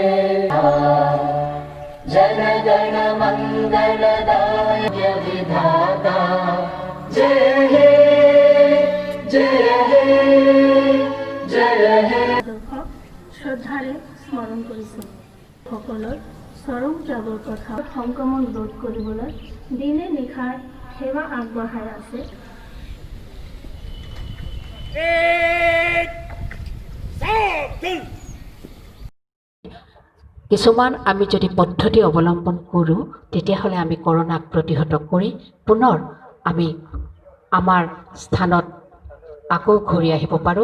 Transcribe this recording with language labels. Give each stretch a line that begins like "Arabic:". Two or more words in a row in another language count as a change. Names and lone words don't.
Bangla: জন গণ মঙ্গলদায়ক বিধাতা জয় হে জয় হে জয় হে।
Assamese: শ্ৰদ্ধাৰে স্মৰণ কৰিছোঁ সকলৰ চৰম ত্যাগৰ কথা সংক্ৰমণ ৰোধ কৰিবলৈ দিনে নিশাৰ সেৱা আগবঢ়াই আছে। কিছুমান আমি যদি পদ্ধতি অৱলম্বন কৰোঁ তেতিয়াহ'লে আমি কৰোণাক প্ৰতিহত কৰি পুনৰ আমি আমাৰ স্থানত আকৌ ঘূৰি আহিব পাৰোঁ।